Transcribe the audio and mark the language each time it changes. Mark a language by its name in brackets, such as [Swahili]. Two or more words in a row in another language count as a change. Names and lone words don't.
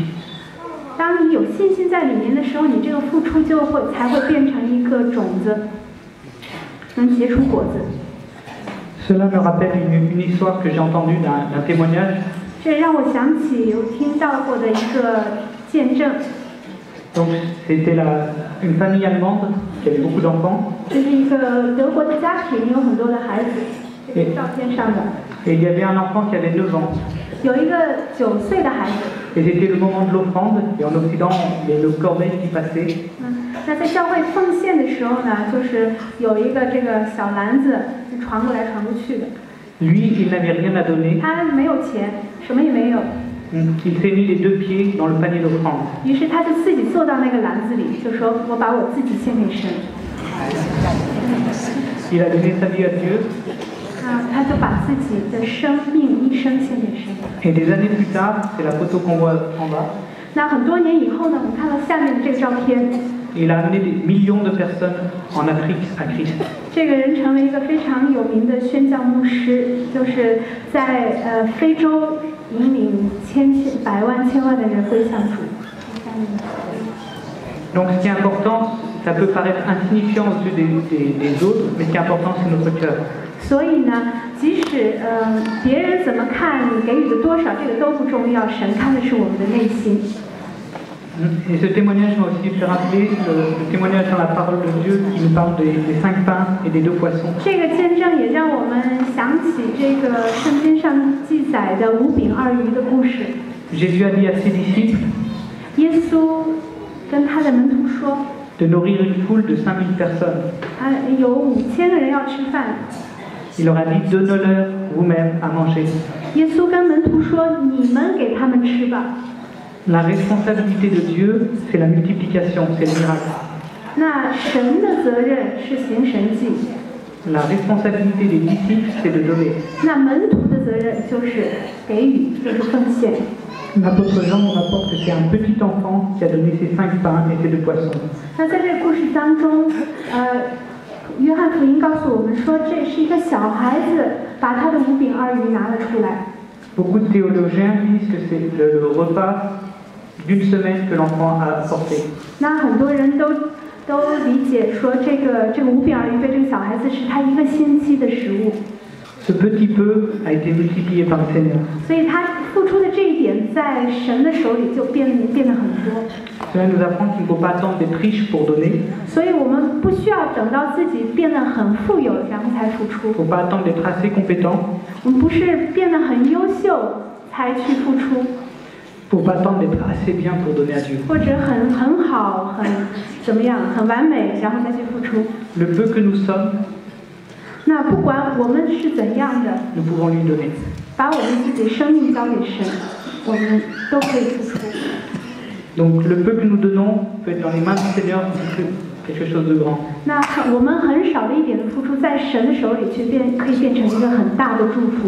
[Chinese] 当你有信心在里面的时候，你这个付出才会变成一个种子，能结出果子。 [French] Cela me rappelle une histoire que j'ai entendue d'un témoignage. [Chinese] 这让我想起有听到过的一个见证。 [French] Donc, c'était une famille allemande qui avait beaucoup d'enfants. [Chinese] 这是一个德国的家庭，有很多的孩子，这是照片上的。 [French] Et il y avait un enfant qui avait 9 ans. [Chinese] 有一个9岁的孩子。 [French] Et c'était le moment de l'offrande. Et en Occident, il y a le corbeille qui passait. [Chinese] 那在教会奉献的时候呢，就是有一个这个小篮子传过来传过去的。 [French] Lui, il n'avait rien à donner. [Chinese] 他没有钱，什么也没有。 [French] Il s'est mis les 2 pieds dans le panier d'offrande. [Chinese] 于是他就自己坐到那个篮子里，就说：“我把我自己献给神。” [French] Il a donné sa vie à Dieu. [Chinese] 他就把自己的生命一生献给神。 [French] Et des années plus tard, c'est la photo qu'on voit en bas. [Chinese] 那很多年以后呢，我们看到下面的这个照片。 [French] Il a amené des millions de personnes en Afrique à Christ. [Chinese] 这个人成为一个非常有名的宣教牧师，就是在非洲引领百万千万的人归向主。 [French] Donc ce qui est important, ça peut paraître insignifiant aux yeux des autres, mais ce qui est important, c'est notre cœur. [Chinese] 所以呢，即使别人怎么看你给予的多少，这个都不重要，神看的是我们的内心。 [French] Et ce témoignage m'a aussi fait rappeler le témoignage dans la parole de Dieu qui nous parle des 5 pains et des 2 poissons. [Chinese] 这个见证也让我们想起这个圣经上记载的5饼2鱼的故事。 [French] Jésus a dit à ses disciples [Chinese] 耶稣跟他的门徒说 [French] de nourrir une foule de 5000 personnes. [Chinese] 有5000个人要吃饭。 [French] Il leur a dit donne-leur vous-même à manger. [Chinese] 耶稣跟门徒说：“你们给他们吃吧。” [French] La responsabilité de Dieu, c'est la multiplication, c'est le miracle. [Chinese] 那神的责任是行神迹。 [French] La responsabilité des disciples, c'est de donner. [Chinese] 那门徒的责任就是给予，就是奉献。 [French] L'apôtre Jean nous rapporte que c'est un petit enfant qui a donné ses 5 pains et ses 2 poissons. [Chinese] 那在这个故事当中， 约翰福音告诉我们说，这是一个小孩子把他的5饼2鱼拿了出来。 [French] Beaucoup de théologiens disent que c'est le repas d'une semaine que l'enfant a apporté. [Chinese] 那很多人都理解说，这个5饼2鱼对这个小孩子是他1个星期的食物。 [French] Ce petit peu a été multiplié par le Seigneur. [Chinese] 所以他付出的这一点，在神的手里就变得很多。 [French] Cela nous apprend qu'il ne faut pas attendre d'être riche pour donner. [Chinese] 所以我们不需要等到自己变得很富有，然后才付出。 [French] Il ne faut pas attendre d'être assez compétent. [Chinese] 我们不是变得很优秀才去付出， [French] Il ne faut pas attendre d'être assez bien pour donner à Dieu. [Chinese] 或者很好、很怎么样、很完美，然后再去付出。 [French] Le peu que nous sommes, [Chinese] 那不管我们是怎样的， [French] nous pouvons lui donner. [Chinese] 把我们自己生命交给神，我们都可以付出。 [French] Donc le peu que nous donnons peut être dans les mains du Seigneur quelque chose de grand. [Chinese] 那我们很少的一点的付出，在神的手里可以变成一个很大的祝福。